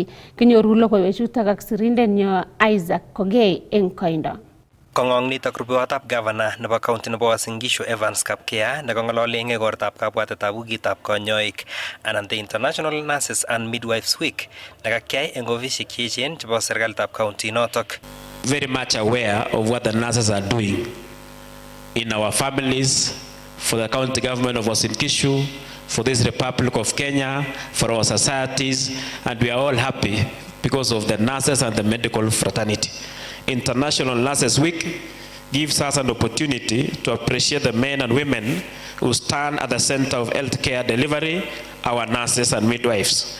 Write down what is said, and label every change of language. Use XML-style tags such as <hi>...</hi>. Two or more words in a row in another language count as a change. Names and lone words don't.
<kln>Kinyoru logoiwechutok ak sirindenyo Isaac Kogei eng koindo. Kong'ong nitok rupewotab Governor nebo County nebo Uasin Gishu Evans Kapkea nekong'ololi eng igortab kabwatetab wikitab konyoik anan</kln> <en>the International Nurses and Midwives Week</en> <kln>nekakiyai eng ofisishek cheechen chebo serikalitab county notok.</kln> <en>Very much aware of what the nurses are doing in our families, for the county government of Uasin Gishu, for this Republic of Kenya, for our societies, and we are all happy because of the nurses and the medical fraternity. International Nurses Week gives us an opportunity to appreciate the men and women who stand at the center of healthcare delivery, our nurses and midwives.</en>